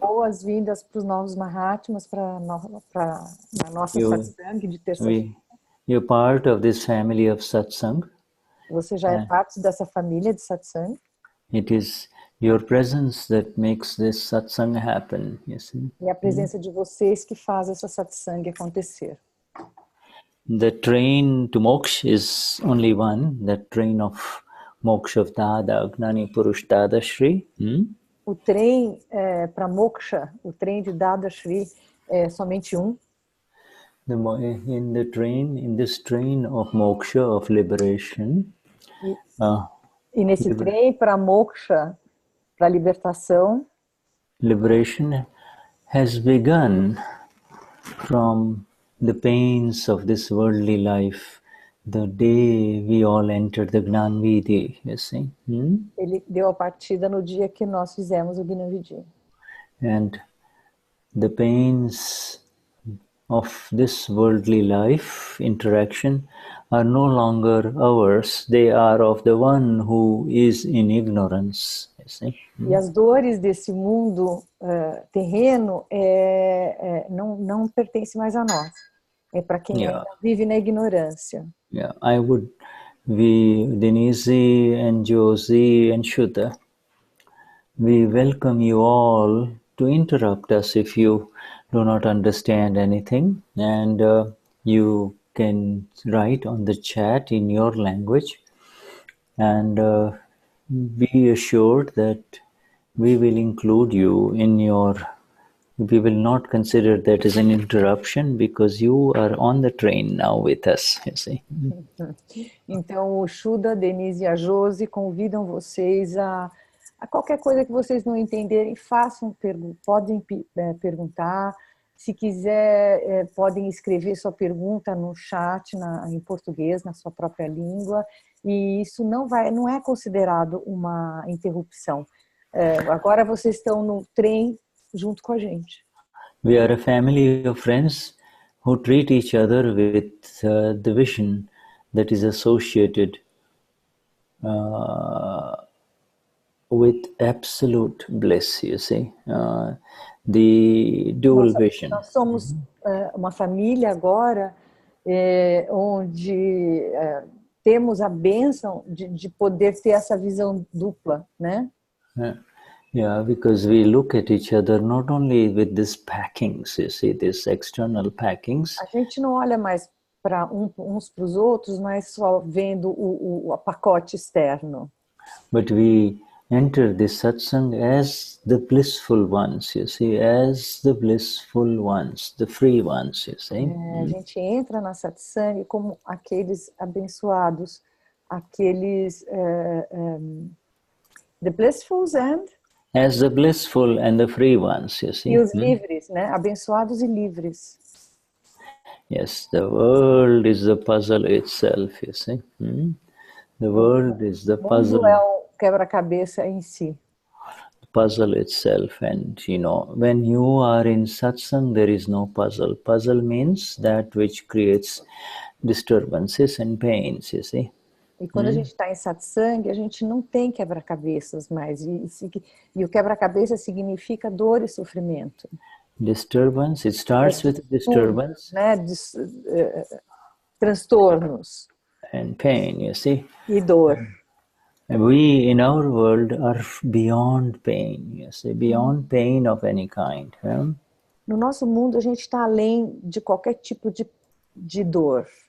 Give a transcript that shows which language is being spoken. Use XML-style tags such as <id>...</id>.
<pt>Boas-vindas para os novos mahatmas, para a nossa satsang de terça-feira.</pt> <en>You're part of this family of satsang.</en> <pt>Você já é parte dessa família de satsang.</pt> <en>It is your presence that makes this satsang happen, you see.</en> <pt>E a presença de vocês que faz essa satsang acontecer.</pt> <en>The train to moksha is only one, the train of moksha of Dada, Gnani Purush Dadashri.</en> <pt>O trem para moksha, o trem de Dadashri é somente um.</pt> <en>In this train of moksha, of liberation.</en> <pt>E nesse trem para moksha, para libertação.</pt> <en>Liberation has begun from the pains of this worldly life, the day we all entered the Gnan Vidhi, you see.</en> <pt>Ele deu a partida no dia que nós fizemos o Gnan Vidhi.</pt> <en>And the pains of this worldly life interaction are no longer ours. They are of the one who is in ignorance. You see?</en> <pt>E as dores desse mundo terreno não pertencem mais a nós. É para quem ainda vive na ignorância.</pt> <en>Yeah, Denize and Josie and Shuddha, we welcome you all to interrupt us if you do not understand anything, and you can write on the chat in your language, and be assured that we will include you in we will not consider that as an interruption because you are on the train now with us, you see.</en> <pt>Então, o Shuddha, a Denize e a Josi convidam vocês a qualquer coisa que vocês não entenderem, podem perguntar. Se quiser, podem escrever sua pergunta no chat em português, na sua própria língua, e isso não é considerado uma interrupção. Agora vocês estão no trem junto com a gente.</pt> <en>We are a family of friends who treat each other with the vision that is associated with absolute bliss, you see, the dual vision.</en> <pt>Nós somos uma família agora onde temos a bênção de poder ter essa visão dupla, né?</pt> <en>Yeah, because we look at each other not only with these packings, you see, these external packings.</en> <pt>A gente não olha mais para uns para os outros, mas só vendo o pacote externo.</pt> <en>But we enter this satsang as the blissful ones, you see, as the blissful ones, the free ones, you see.</en> <pt>A gente entra na satsang como aqueles abençoados, aqueles</pt> <en>the blissfuls and as the blissful and the free ones, you see.</en> <pt>E os livres, né? Abençoados e livres.</pt> <en>Yes, the world is the puzzle itself, you see. The world is the puzzle.</en> <pt>O mundo é o quebra-cabeça em si.</pt> <en>The puzzle itself, and you know, when you are in satsang, there is no puzzle. Puzzle means that which creates disturbances and pains, you see.</en> <pt>E quando a gente está em satsang, a gente não tem quebra-cabeças mais. E o quebra-cabeça significa dor e sofrimento.</pt> <en>Disturbance, it starts with disturbance.</en> <pt>Né? Transtornos.</pt> <en>And pain, you see.</en> <pt>E dor.</pt> <en>We in our world are beyond pain, you see, beyond pain of any kind.</en> <pt>No nosso mundo, a gente está além de qualquer tipo de dor.</pt>